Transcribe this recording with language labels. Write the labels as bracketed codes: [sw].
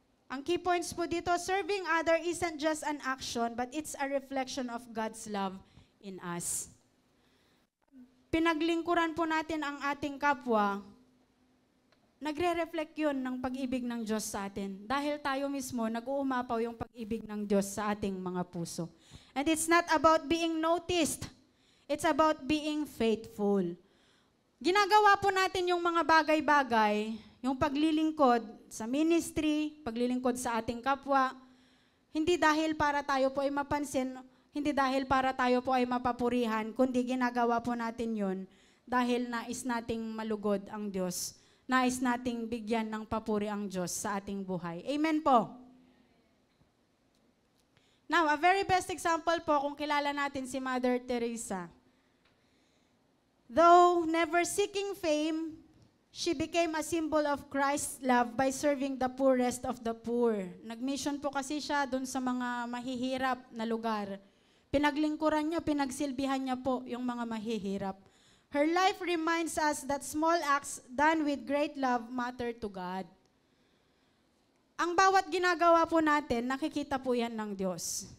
[tl] Ang key points po dito, [en] serving other isn't just an action, but it's a reflection of God's love in us. [tl] Pinaglingkuran po natin ang ating kapwa, nagre-reflect yun ng pag-ibig ng Diyos sa atin. Dahil tayo mismo, nag-uumapaw yung pag-ibig ng Diyos sa ating mga puso. [en] And it's not about being noticed. It's about being faithful. [tl] Ginagawa po natin yung mga bagay-bagay, yung paglilingkod sa ministry, paglilingkod sa ating kapwa, hindi dahil para tayo po ay mapansin, hindi dahil para tayo po ay mapapurihan, kundi ginagawa po natin yun dahil nais nating malugod ang Diyos. Nais nating bigyan ng papuri ang Diyos sa ating buhay. Amen po. [en] Now, a very best example [tl] po kung kilala natin si [en] Mother Teresa. Though never seeking fame, she became a symbol of Christ's love by serving the poorest of the poor. [tl] Nag-mission po kasi siya dun sa mga mahihirap na lugar. Pinaglingkuran niya, pinagsilbihan niya po yung mga mahihirap. [en] Her life reminds us that small acts done with great love matter to God. [tl] Ang bawat ginagawa po natin, nakikita po yan ng Diyos.